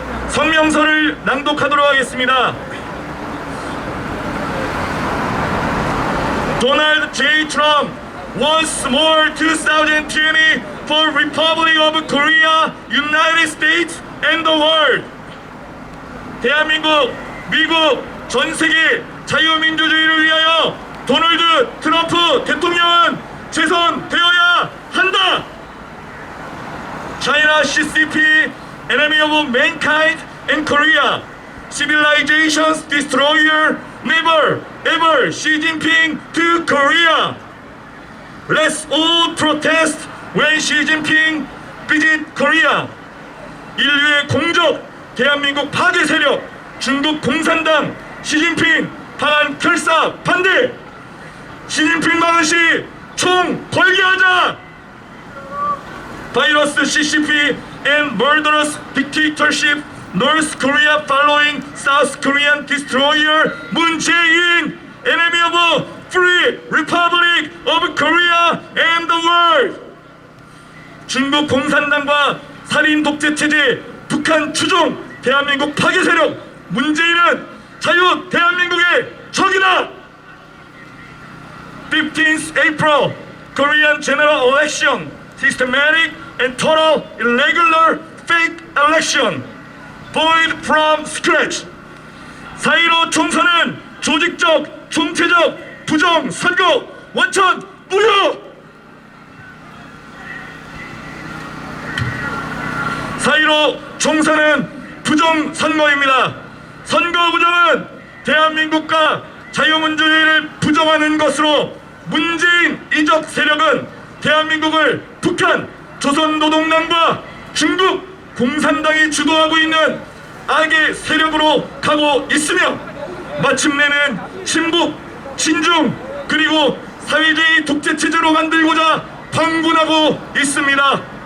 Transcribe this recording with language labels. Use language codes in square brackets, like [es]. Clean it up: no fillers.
[ko] 성명서를 낭독하도록 하겠습니다. [en] Donald J. Trump, once more 2020 for Republic of Korea, United States and the world. [ko] 대한민국, 미국, 전 세계 자유민주주의를 위하여 도널드 트럼프 대통령은 재선되어야 한다. [en] China CCP, enemy of mankind and Korea, civilization's destroyer, never ever Xi Jinping to Korea. Let's all protest when Xi Jinping visit Korea. [ko] 인류의 공적, 대한민국 파괴 세력, 중국 공산당, 시진핑 방한 결사 반대. 시진핑 방한시 총 벌게하자. [en] 바이러스 CCP and murderous dictatorship North Korea following South Korean destroyer Moon Jae-in, enemy of free Republic of Korea and the world. [ko] 중국 공산당과 살인 독재 체제, 북한 추종, 대한민국 파괴 세력 문재인은 자유 대한민국의 적이다. 15th April, Korean general election, systematic and total irregular fake election, void from scratch. 4.15 총선은 조직적, 총체적, 부정, 선거, 원천, 무효. 4.15 총선은 부정 선거입니다. 선거 부정은 대한민국과 자유민주주의를 부정하는 것으로 문재인 이적 세력은 대한민국을 북한 조선노동당과 중국 공산당이 주도하고 있는 악의 세력으로 가고 있으며 마침내는 친북, 친중 그리고 사회주의 독재체제로 만들고자 방군하고 있습니다.